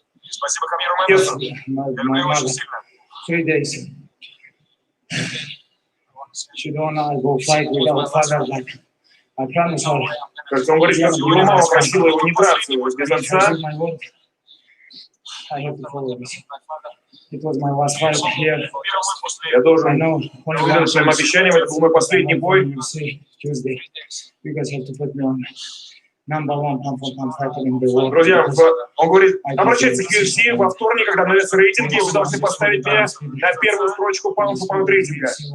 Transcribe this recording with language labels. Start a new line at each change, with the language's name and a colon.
Russian: Спасибо Хамиру Мэннесу. Я люблю его очень сильно.
English: 3 days. She don't go fight without father. Like I promise her.
Russian: Как он говорит, что его мама просила его не драться без отца.
English: I have to follow this. It was my last fight here.
Russian: Я должен следовать своим обещаниям. Это был мой последний бой.
English: Tuesday. You guys have to put me on number 1 pound fighter in the world.
Russian: Друзья, он говорит, обращайтесь к UFC во вторник, когда обновятся рейтинги, вы должны поставить меня на первую строчку pound рейтинга.